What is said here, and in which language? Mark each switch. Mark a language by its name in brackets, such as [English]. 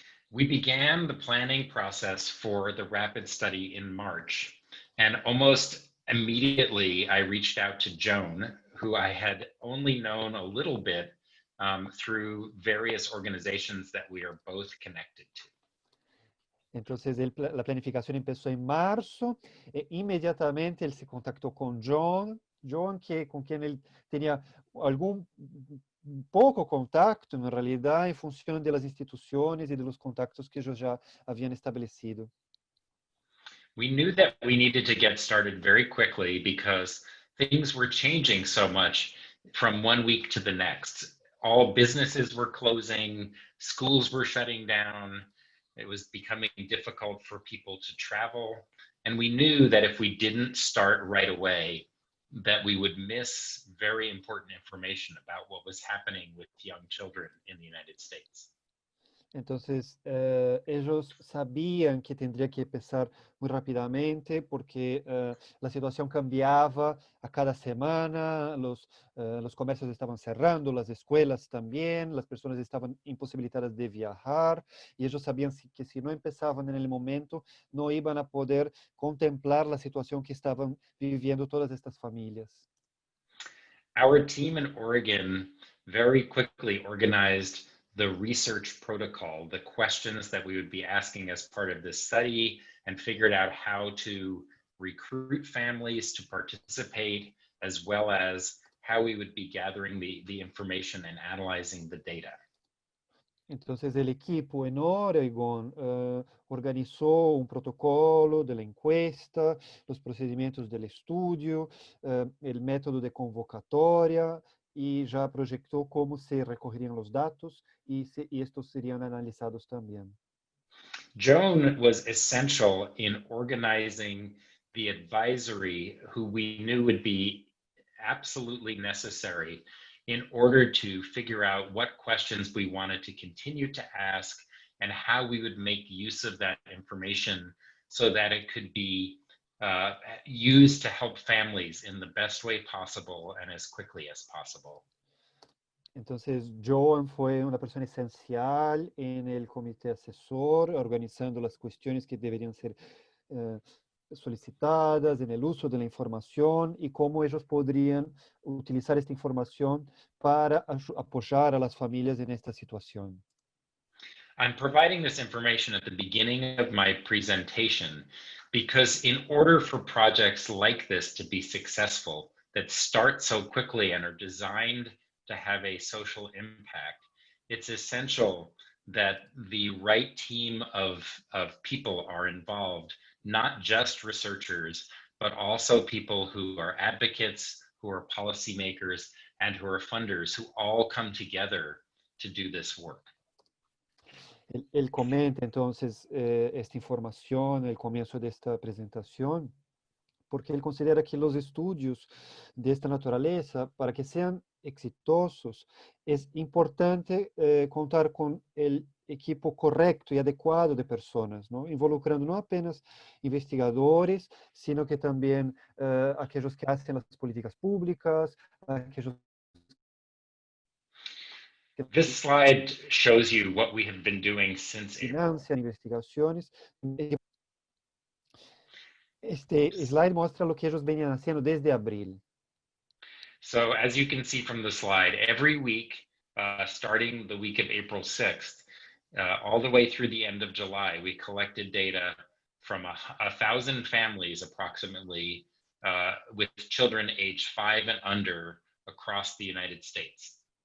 [English] We began the planning process for the RAPID study in March, and almost immediately I reached out to Joan, who I had only known a little bit through various organizations that we are both connected to. [Spanish] Entonces, la planificación empezó en marzo e inmediatamente él se contactó con John, con quien él tenía algún poco contacto, en realidad, en función de las instituciones y de los contactos que ellos ya habían establecido. [English] We knew that we needed to get started very quickly because things were changing so much from one week to the next. All businesses were closing, schools were shutting down. It was becoming difficult for people to travel. And we knew that if we didn't start right away, that we would miss very important information about what was happening with young children in the United States. [Spanish] Entonces, ellos sabían que tendría que empezar muy rápidamente porque la situación cambiaba a cada semana, los comercios estaban cerrando, las escuelas también, las personas estaban imposibilitadas de viajar y ellos sabían que si no empezaban en el momento, no iban a poder contemplar la situación que estaban viviendo todas estas familias. [English] Our team in Oregon very quickly organized the research protocol, the questions that we would be asking as part of this study, and figured out how to recruit families to participate, as well as how we would be gathering the information and analyzing the data. [Spanish] Entonces el equipo en Oregon organizó un protocolo de la encuesta, los procedimientos del estudio, el método de convocatoria y ya proyectó cómo se recogerían los datos y estos serían analizados también. [English] Joan was essential in organizing the advisory who we knew would be absolutely necessary in order to figure out what questions we wanted to continue to ask and how we would make use of that information so that it could be used to help families in the best way possible and as quickly as possible. [Spanish] Entonces, Joan fue una persona esencial en el comité asesor, organizando las cuestiones que deberían ser solicitadas, en el uso de la información y cómo ellos podrían utilizar esta información para apoyar a las familias en esta situación. [English] I'm providing this information at the beginning of my presentation because in order for projects like this to be successful, that start so quickly and are designed to have a social impact, it's essential that the right team of people are involved, not just researchers, but also people who are advocates, who are policymakers, and who are funders, who all come together to do this work. [Spanish] Él comenta entonces esta información al comienzo de esta presentación, porque él considera que los estudios de esta naturaleza, para que sean exitosos, es importante contar con el equipo correcto y adecuado de personas, ¿no? Involucrando no apenas investigadores, sino que también aquellos que hacen las políticas públicas, aquellos que [English] This slide shows you what we have been doing since April. [Spanish] financian investigaciones. Este slide muestra lo que ellos venían haciendo desde abril. [English] So as you can see from the slide, every week, starting the week of April 6th, all the way through the end of July, we collected data from 1,000 families approximately with children aged 5 and under across the United States.